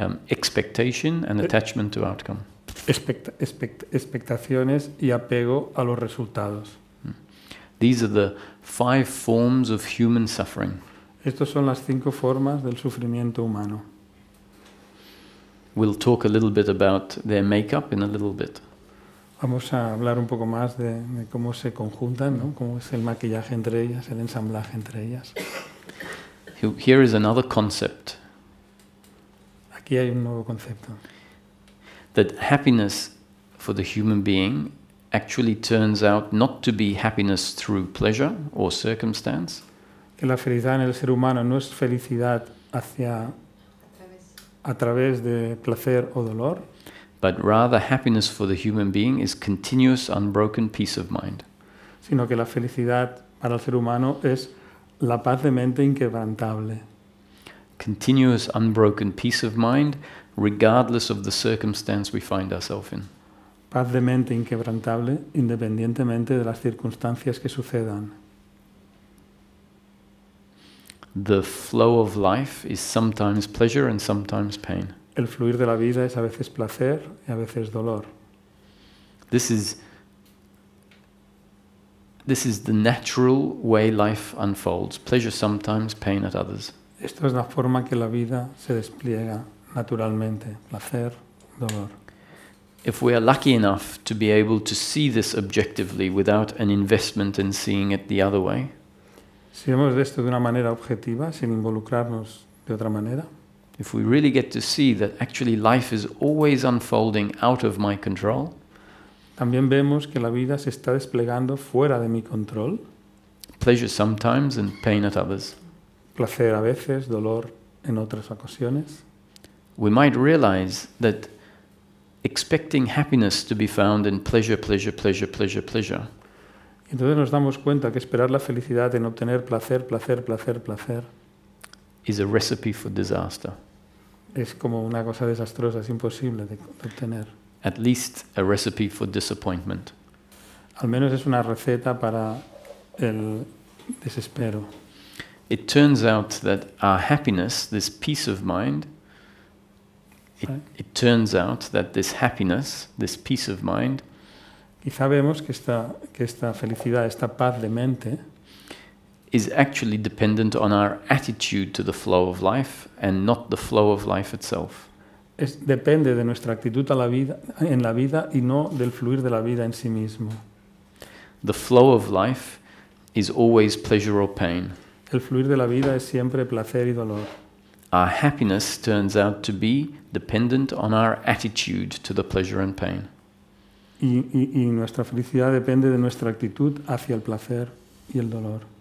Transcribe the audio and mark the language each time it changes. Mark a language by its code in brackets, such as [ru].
[en] expectation and attachment to outcome. [es] Expectaciones y apego a los resultados. [en] These are the 5 forms of human suffering. [es] Estas son las 5 formas del sufrimiento humano. [en] We'll talk a little bit about their makeup in a little bit. [es] Vamos a hablar un poco más de cómo se conjuntan, ¿no? Cómo es el maquillaje entre ellas, el ensamblaje entre ellas. [en] Here is another concept, [es] Aquí hay un nuevo concepto. [en] that happiness for the human being actually turns out not to be happiness through pleasure or circumstance, [es] Que la felicidad en el ser humano no es felicidad a través de placer o dolor, [en] but rather happiness for the human being is continuous, unbroken peace of mind. [es] sino que la felicidad para el ser humano es la paz de mente inquebrantable. [en] Continuous, unbroken peace of mind, regardless of the circumstance we find ourselves in. [es] Paz de mente inquebrantable independientemente de las circunstancias que sucedan. [en] The flow of life is sometimes pleasure and sometimes pain. [es] El fluir de la vida es a veces placer y a veces dolor. [en] This is the natural way life unfolds. Pleasure sometimes, pain at others. [es] Esto es la forma que la vida se despliega naturalmente, placer, dolor. [en] If we are lucky enough to be able to see this objectively without an investment in seeing it the other way, [es] Si vemos de esto de una manera objetiva, sin involucrarnos de otra manera, [en] if we really get to see that actually life is always unfolding out of my control, [es] también vemos que la vida se está desplegando fuera de mi control. [en] pleasure sometimes and pain at others, [es] Placer a veces, dolor en otras ocasiones. [en] we might realize that expecting happiness to be found in pleasure, pleasure, pleasure, pleasure, pleasure, [es] Entonces nos damos cuenta que esperar la felicidad en obtener placer, placer, placer, placer, [en] is a recipe for disaster. [es] es como una cosa desastrosa, es imposible de obtener. [en] At least a recipe for disappointment. [es] Al menos es una receta para el desespero. [en] It turns out that our happiness, this peace of mind, it turns out that this happiness, this peace of mind, [es] Quizá vemos que esta felicidad, esta paz de mente, [en] is actually dependent on our attitude to the flow of life and not the flow of life itself. [es] depende de nuestra actitud en la vida y no del fluir de la vida en sí mismo. [en] The flow of life is always pleasure or pain. [es] El fluir de la vida es siempre placer y dolor. [en] Our happiness turns out to be dependent on our attitude to the pleasure and pain. [es] Y nuestra felicidad depende de nuestra actitud hacia el placer y el dolor.